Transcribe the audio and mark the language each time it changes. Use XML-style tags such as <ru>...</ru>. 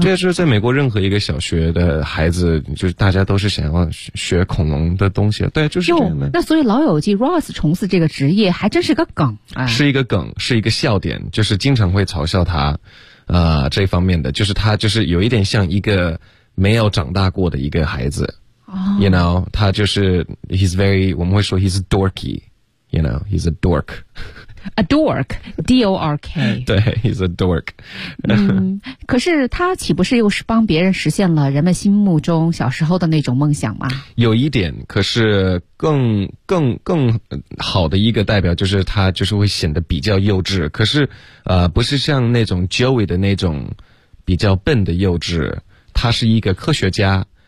<zh>这是在美国任何一个小学的孩子，就是大家都是想要学恐龙的东西。对，就是这样的。那所以老友记 Ross 从事这个职业还真是个梗、哎、是一个梗，是一个笑点，就是经常会嘲笑他，这方面的，就是他就是有一点像一个没有长大过的一个孩子。</zh> <en>You know,</en> <zh>他就是</zh> <en>he's very,</en> <zh>我们会说</zh> <en>he's dorky, you know, he's a dork. A dork, D-O-R-K.</en> <zh>对</zh> <en>he's a dork.</en> <zh>可是他岂不是又是帮别人实现了人们心目中小时候的那种梦想吗？有一点，可是更好的一个代表就是他就是会显得比较幼稚，可是不是像那种 Joey 的那种比较笨的幼稚，他是一个科学家。</zh>